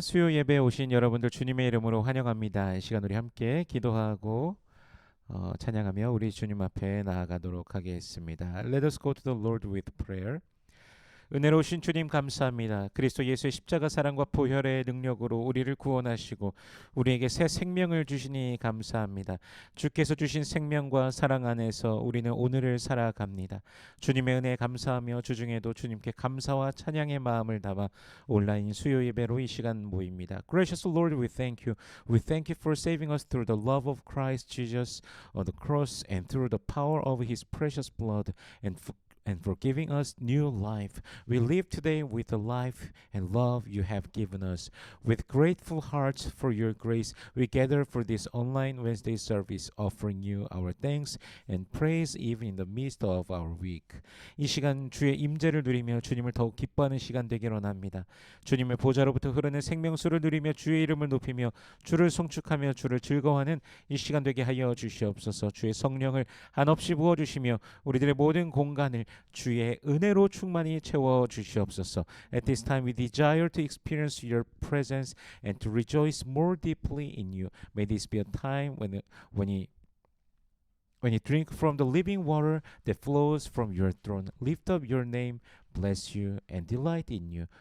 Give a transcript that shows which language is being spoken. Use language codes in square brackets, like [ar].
[ko] 수요 예배에 오신 여러분들 주님의 이름으로 환영합니다. 이 시간 우리 함께 기도하고 찬양하며 우리 주님 앞에 나아가도록 하겠습니다. [en] Let us go to the Lord with prayer. [ko] 은혜로우신 주님 감사합니다. 그리스도 예수의 십자가 사랑과 보혈의 능력으로 우리를 구원하시고 우리에게 새 생명을 주시니 감사합니다. 주께서 주신 생명과 사랑 안에서 우리는 오늘을 살아갑니다. 주님의 은혜에 감사하며 주중에도 주님께 감사와 찬양의 마음을 담아 온라인 수요 예배로 이 시간 모입니다. [en] Gracious Lord, we thank you. We thank you for saving us through the love of Christ Jesus on the cross and through the power of His precious blood and for giving us new life. We live today with the life and love you have given us. With grateful hearts for your grace, we gather for this online Wednesday service, offering you our thanks and praise even in the midst of our week. [ko] 이 시간 주의 임재를 누리며 주님을 더욱 기뻐하는 시간 되기를 원합니다. 주님의 보좌로부터 흐르는 생명수를 누리며 주의 이름을 높이며 주를 송축하며 주를 즐거워하는 이 시간 되게 하여 주시옵소서. 주의 성령을 한없이 부어주시며 우리들의 모든 공간을 주의 은혜로 충만히 채워 주시옵소서. [en] At this time we desire to experience your presence and to rejoice more deeply in you. May this be a time when you drink from the living water that flows from your throne. Lift up your name, bless you, and delight in you.